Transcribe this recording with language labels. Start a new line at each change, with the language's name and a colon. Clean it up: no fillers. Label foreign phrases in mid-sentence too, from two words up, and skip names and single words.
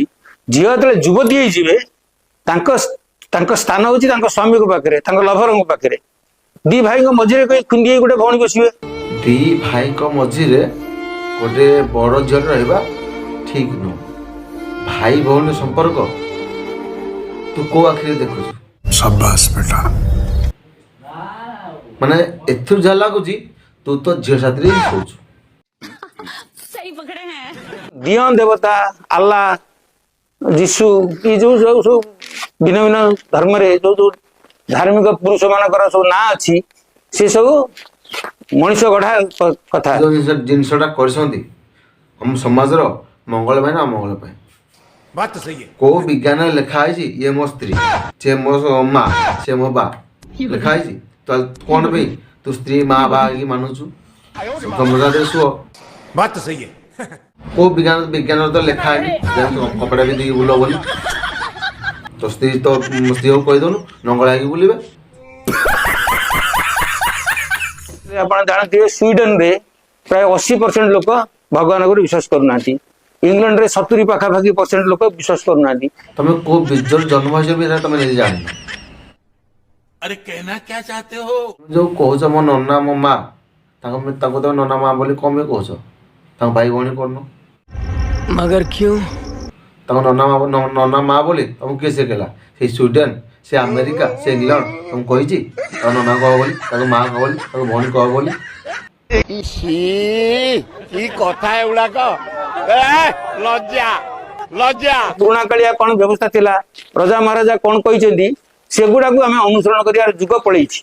Odia: ଝିଅ ଯେତେବେଳେ ଯୁବତୀ ହେଇଯିବେ, ତାଙ୍କ ସ୍ଥାନ ହଉଛି ତାଙ୍କ ସ୍ୱାମୀଙ୍କ ପାଖରେ, ତାଙ୍କ ଲଭରଙ୍କ ପାଖରେ। ଦି ଭାଇଙ୍କ ମଝିରେ ଖୁନ୍ଦି ହେଇ ଗୋଟେ ଭଉଣୀ ବସିବେ। ଦି ଭାଇଙ୍କ ମଝିରେ ଗୋଟେ ବଡ଼ ଝିଅ ରହିବା ଠିକ୍ ନୁହଁ। ଭାଇ ଭଉଣୀ ସମ୍ପର୍କ ତୁ କୋଉ ଆଖିରେ ଦେଖୁଛୁ?
Hindi: शाबाश बेटा।
Odia: ମାନେ ଏଥିରୁ ଯାହା ଲାଗୁଛି ତୁ ତ ଝିଅ ସାଥିରେ ହିଁ ଶୋଉଛୁ। ଦିଅଁ ଦେବତା, ଆଲ୍ଲା, ଯୀଶୁ, ଏ ଯୋଉ ସବୁ ଭିନ୍ନ ଭିନ୍ନ ଧର୍ମରେ ଯୋଉ ଧାର୍ମିକ ପୁରୁଷ ମାନଙ୍କର ସବୁ ନାଁ ଅଛି, ସେ ସବୁ ମଣିଷ ଗଢା କଥା। ଯୋଉ ଜିନିଷଟା କରିଛନ୍ତି ଆମ ସମାଜର ମଙ୍ଗଳ ପାଇଁ ନା ଅମଙ୍ଗଳ ପାଇଁ?
Hindi: बात तो सही है।
Odia: କୋଉ ବିଜ୍ଞାନରେ ଲେଖା ହେଇଛି ଇଏ ମୋ ସ୍ତ୍ରୀ, ସେ ମୋ ମା, ସେ ମୋ ବା ଲେଖା ହେଇଛି? ତାହେଲେ କ'ଣ ପାଇଁ ତୁ ସ୍ତ୍ରୀ ମା ବା ହେଇକି ମାନୁଛୁ? ମଜାରେ ଶୁଅ।
Hindi: बात तो सही है।
Odia: କୋଉ ବିଜ୍ଞାନରେ ତ ଲେଖା ହେଇନି କପଡ଼ା ପିନ୍ଧିକି ବୁଲ ବୋଲି। ତ ସ୍ତ୍ରୀକୁ କହିଦେଉନୁ ନଙ୍ଗଳା ହେଇକି ବୁଲିବେ। ଆପଣ ଜାଣିଥିବେ ସ୍ୱିଡେନରେ ପ୍ରାୟ 80% ଲୋକ ଭଗବାନ ଉପରେ ବିଶ୍ୱାସ କରୁନାହାନ୍ତି। ଇଂଲଣ୍ଡରେ 70 ପାଖାପାଖି % ଲୋକ ବିଶ୍ୱାସ କରୁନାହାନ୍ତି। ତମେ କୋଉ ବୀଜରୁ ଜନ୍ମ ହେଇଛ ବି ତମେ ନିଜେ ଜାଣିନ।
Hindi: अरे कहना क्या चाहते हो?
Odia: ଯୋଉ କହୁଛ ମୋ ନନା ମୋ ମା, ତାଙ୍କୁ ତମେ ନନା ମା ବୋଲି କ'ଣ ପାଇଁ କହୁଛ? ତାଙ୍କ ଭାଇ ଭଉଣୀ କରୁନ?
Hindi: मगर क्यों?
Odia: ତାଙ୍କ ନନା ମା ବୋଲି ତମକୁ କିଏ ଶିଖେଇଲା? ସେଇ ସ୍ୱିଡେନ, ସେ ଆମେରିକା, ସେ ଇଂଲଣ୍ଡ ତମକୁ କହିଛି ତାଙ୍କ ନନା କହ ବୋଲି, ତାଙ୍କ ମା କହ ବୋଲି, ତାଙ୍କ ଭଉଣୀ କହ ବୋଲି? ପୁରୁଣା କାଳିଆ କ'ଣ ବ୍ୟବସ୍ଥା ଥିଲା, ରଜା ମହାରାଜା କ'ଣ କହିଛନ୍ତି, ସେଗୁଡାକୁ ଆମେ ଅନୁସରଣ କରିବାର ଯୁଗ ପଳେଇଛି।